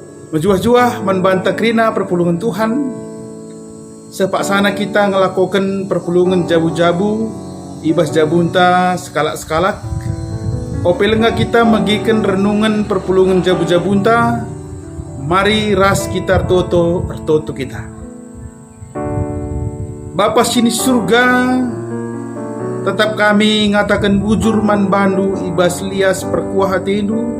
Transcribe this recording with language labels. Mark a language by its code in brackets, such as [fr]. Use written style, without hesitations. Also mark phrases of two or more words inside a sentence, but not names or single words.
[btx] Menjuah-juah membantah krina perpulungan Tuhan. Sepak sana kita ngelakukan perpulungan jabu-jabu, ibas jabunta sekalak-sekalak. Opelenga kita magikan renungan perpulungan jabu-jabunta. Mari ras kita toto kita. Bapa sini surga, tetap kami ngatakan bujur man bandu ibas lias perkuah hatindu.